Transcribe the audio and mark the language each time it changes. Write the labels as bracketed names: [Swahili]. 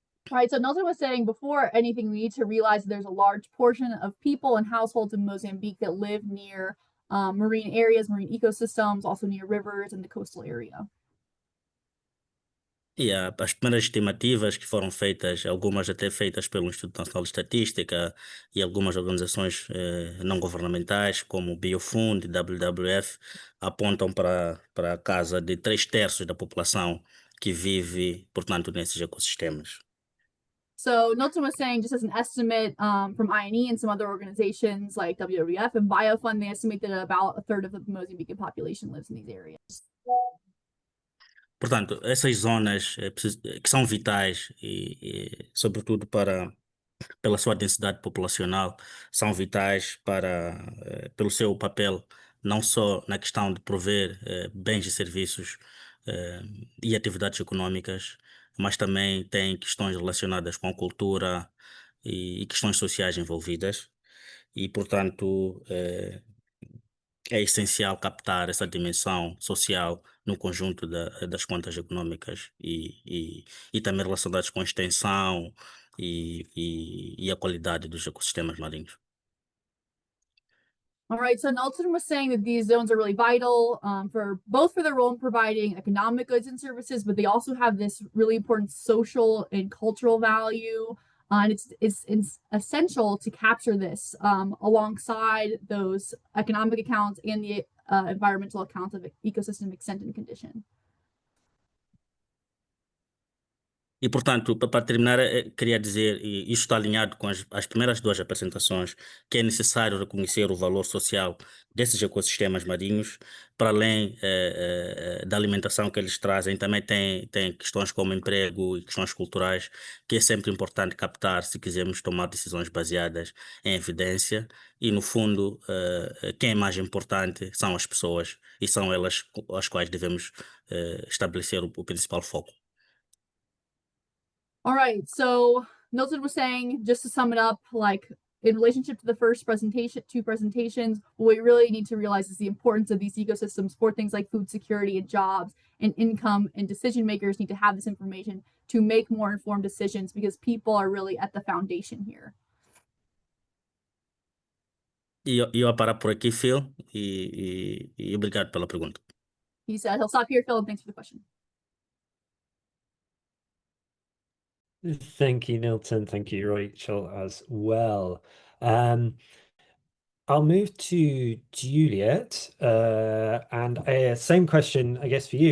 [English] Right, so Nelson was saying before anything, we need to realize that there's a large portion of people and households in Mozambique that live near marine areas, marine ecosystems, also near rivers and the coastal area. [Portuguese] As primeiras estimativas que foram feitas, algumas até feitas pelo Instituto Nacional de Estatística e algumas organizações não governamentais, como o Biofund e WWF, apontam para a casa de 3/3 da população que vive, portanto, nesses ecossistemas. [English] So Nilton was saying, just as an estimate from INE and some other organizations like WWF and Biofund, they estimate that about a third of the Mozambican population lives in these areas. [Portuguese] Portanto, essas zonas que são vitais e sobretudo pela sua densidade populacional, são vitais pelo seu papel, não só na questão de prover bens e serviços e atividades econômicas, mas também tem questões relacionadas com a cultura, e questões sociais envolvidas. E, portanto, é essencial captar essa dimensão social no conjunto das contas econômicas e também relacionadas com a extensão e a qualidade dos ecossistemas marinhos. [English] All right, so Nelson was saying that these zones are really vital for their role in providing economic goods and services, but they also have this really important social and cultural value. And it's essential to capture this alongside those economic accounts and the environmental accounts of ecosystem extent and condition. [Portuguese] E, portanto, para terminar, queria dizer, e isto está alinhado com as primeiras duas apresentações, que é necessário reconhecer o valor social desses ecossistemas marinhos, para além da alimentação que eles trazem, também tem questões como emprego e questões culturais, que é sempre importante captar se quisermos tomar decisões baseadas em evidência, e, no fundo, quem é mais importante são as pessoas, e são elas as quais devemos estabelecer o principal foco. [English] All right, so Milton was saying, just to sum it up, like in relationship to the first two presentations, what we really need to realize is the importance of these ecosystems for things like food security and jobs and income, and decision makers need to have this information to make more informed decisions because people are really at the foundation here. [Portuguese] E eu vou parar por aqui, Phil, e obrigado pela pergunta. [English] He said he'll stop here, Phil, and thanks for the question. Thank you, Nilton. Thank you, Rachel, as well. I'll move to Juliet, and same question, I guess, for you.